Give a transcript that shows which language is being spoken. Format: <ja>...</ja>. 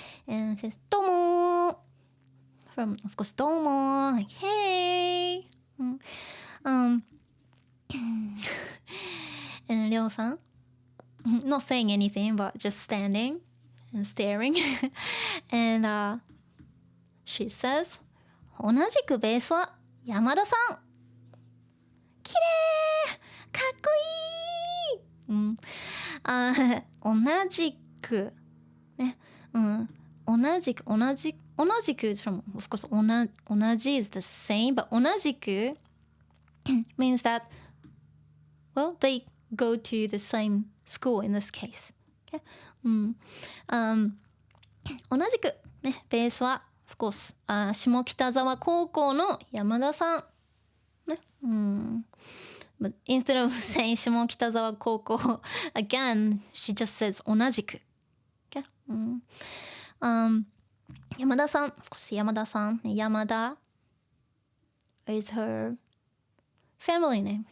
<en>And says,</en> <ja>どうも</ja> <en>From, of course, どうも Like, hey! And Ryo-san, not saying anything, but just standing and staring. And she says,</en> <ja>同じくベースは山田さん。きれいかっこいい、同じくね、同じく</ja> <en>is from, of course,</en> <ja>同じ</ja> <en>is the same, but 同じく means that, well, they go to the same school in this case. Okay?</en> <ja>同じくね、ベースは</ja> <en>of course,</en> <ja>下北沢高校の山田さん。ね。</ja> <en>But instead of saying</en> <ja>下北沢高校</ja> <en>again, she just says</en> <ja>同じく。</ja> <en>Okay?</en> <ja>山田さん。</ja> <en>of course, 山田さん。 山田 is her family name.</en>